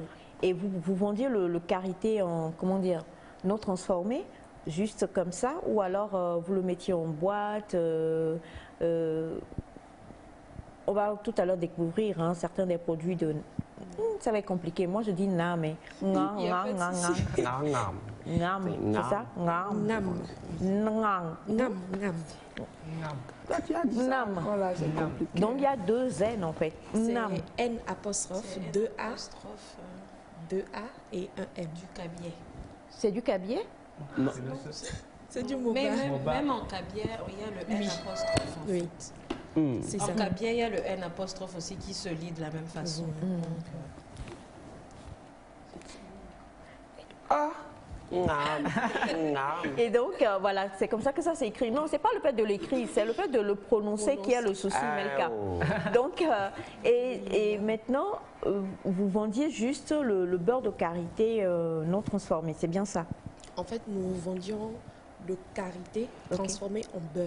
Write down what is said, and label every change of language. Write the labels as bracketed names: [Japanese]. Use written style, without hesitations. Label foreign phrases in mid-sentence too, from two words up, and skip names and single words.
[French] Et vous vendiez le karité en, comment dire, non transformé, juste comme ça, ou alors vous le mettiez en boîte. On va tout à l'heure découvrir certains des produits de... Ça va être compliqué. Moi, je dis nam, mais ngam, ngam, ngam, ngam. Ngam, c'est ça? Ngam. Nam, Ngam. nam, nam. Nam. Voilà, c'est compliqué. Donc, il y a 2 N en fait. Nam. C'est N apostrophe, 2 A, 2 A et un M. Du cabier. C'est du cabier? Non. C'est du Mais Moba. même en cabier, il y a le N apostrophe en Oui. fait. C'est En ça. cabier, il y a le N apostrophe aussi qui se lit de la même façon. Ah. Ngam. Ngam. Et donc, voilà, c'est comme ça que ça s'écrit. Non, c'est pas le fait de l'écrire, c'est le fait de le prononcer qui a le souci, Melka. oh. Donc, et maintenant, vous vendiez juste le beurre de karité non transformé, c'est bien ça? En fait, nous vendions le karité transformé en beurre.